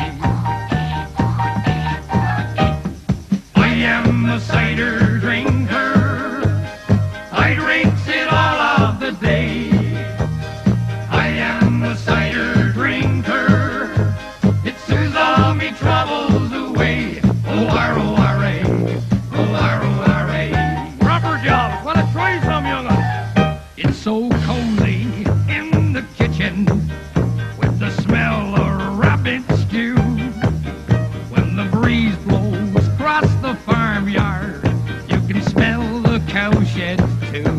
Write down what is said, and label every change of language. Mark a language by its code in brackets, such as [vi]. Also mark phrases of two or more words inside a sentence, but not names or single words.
[en] I am a cider drinker. I drinks it all of the day. I am a cider drinker. It soothes all me troubles away. O-R-O-R-A, O-R-O-R-A. Proper job. Wanna try some, young'un? It's so cozy in the kitchen with the smell of rabbit stew. When the breeze blows across the farmyard, you can smell the cowshed too.